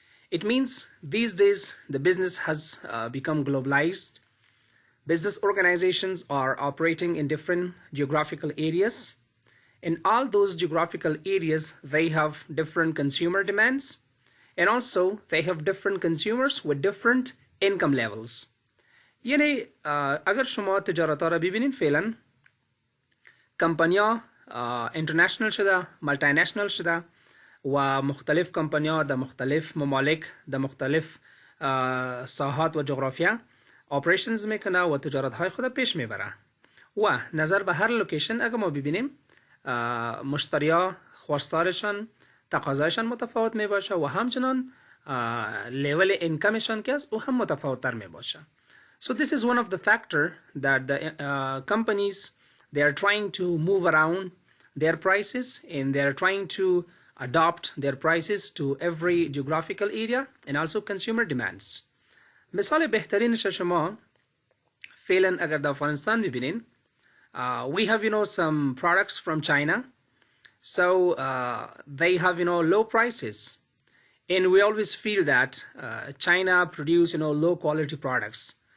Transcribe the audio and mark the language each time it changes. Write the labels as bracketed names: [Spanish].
[English] It means these days the business has become globalized. Business organizations are operating in different geographical areas. In all those geographical areas, they have different consumer demands, and also they have different consumers with different income levels. [Persian] यानी अगर شما تجارتا را ببینین فعلا کمپانیا اینترنشنال شده، مالتی نشنال شده و مختلف کمپانیا در مختلف ممالک در مختلف ساحات و جغرافیا آپریشنز میکنه و تجارت های خود پیش میبره و نظر به هر لوکیشن اگر ما ببینیم مشتریا خواستارشان تقاضایشان متفاوت میباشه و همچنان لیول اینکمشان که است او هم متفاوت تر میباشه. [English] So this is one of the factor that the companies, they are trying to move around their prices and they are trying to adopt their prices to every geographical area and also consumer demands. [Persian] مثال بهترینش شما فعلا اگر در افغانستان ببینین [English] we have some products from China, so they have low prices, and we always feel that China produce low quality products.